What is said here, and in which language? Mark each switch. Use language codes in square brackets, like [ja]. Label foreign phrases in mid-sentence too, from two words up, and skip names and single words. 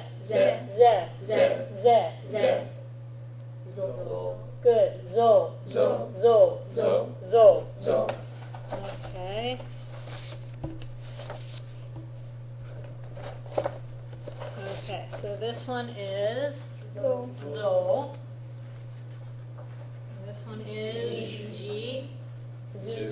[en] Ze. ze, Ze. ze. Ze. Zo. Good, zo, Zo. zo, Zo. zo. Zo. Okay. Okay, so this one is Zo. zo. This one is G, Zu.